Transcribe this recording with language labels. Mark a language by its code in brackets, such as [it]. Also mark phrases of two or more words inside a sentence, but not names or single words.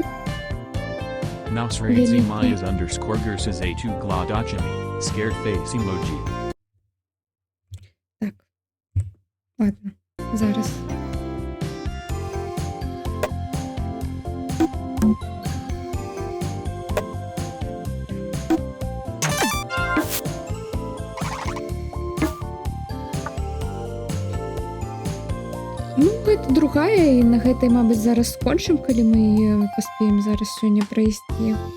[en] Mouse raid Myas underscore Gurses A2 Glodachimi. Scared face emoji. [be] Так. Ладно, зараз. Ну, гэта другая, і на гэтай, мабыць, зараз скончым, калі мы паспеем зараз сёння прайсці.